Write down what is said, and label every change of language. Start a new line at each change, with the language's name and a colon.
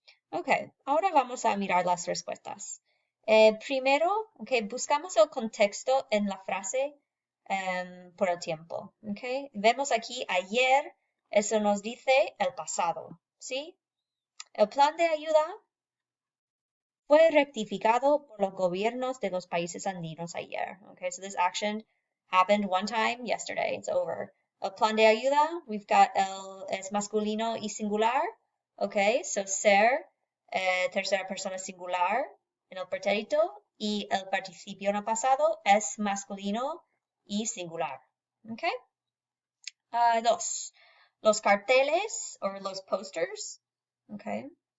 Spanish: Okay, ahora vamos a mirar las respuestas. Primero, okay, buscamos el contexto en la frase por el tiempo, okay. Vemos aquí ayer. Eso nos dice el pasado, ¿sí? El plan de ayuda fue rectificado por los gobiernos de los países andinos ayer.
English: Okay, so this action happened one time yesterday. It's over.
Spanish: El plan de ayuda,
English: we've got
Spanish: es masculino y singular. Okay, so ser, tercera persona singular en el pretérito y el participio en el pasado es masculino y singular. Okay. 2. Los carteles o los posters. Okay.